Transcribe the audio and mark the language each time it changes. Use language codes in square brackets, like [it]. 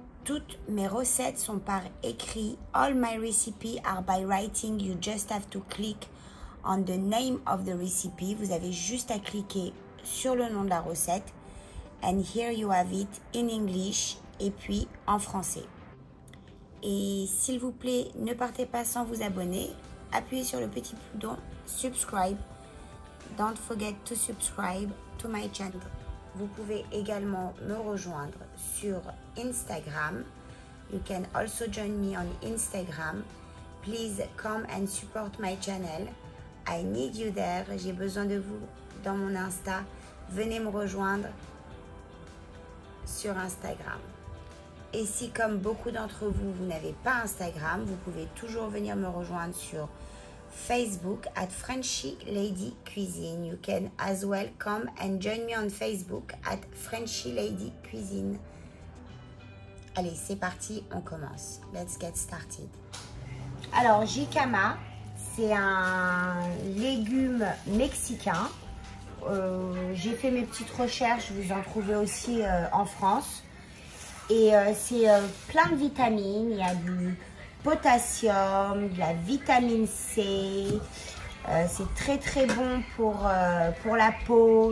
[fr] toutes mes recettes sont par écrit. [en] All my recipes are by writing. You just have to click on the name of the recipe. [fr] Vous avez juste à cliquer sur le nom de la recette. [en] And here you have it in English [fr] et puis en français. Et s'il vous plaît, ne partez pas sans vous abonner. Appuyez sur le petit bouton subscribe. [en] Don't forget to subscribe to my channel. [fr] Vous pouvez également me rejoindre sur Instagram. [en] You can also join me on Instagram. Please come and support my channel. I need you there. [fr] J'ai besoin de vous dans mon Insta. Venez me rejoindre sur Instagram. Et si, comme beaucoup d'entre vous, vous n'avez pas Instagram, vous pouvez toujours venir me rejoindre sur Facebook at Frenchy Lady Cuisine. [en] You can as well come and join me on Facebook at Frenchy Lady Cuisine. [fr] Allez, c'est parti, on commence. [en] Let's get started. [fr] Alors, jicama, c'est un légume mexicain. J'ai fait mes petites recherches, vous en trouvez aussi en France. Et c'est plein de vitamines, il y a du potassium, de la vitamine C, c'est très très bon pour la peau.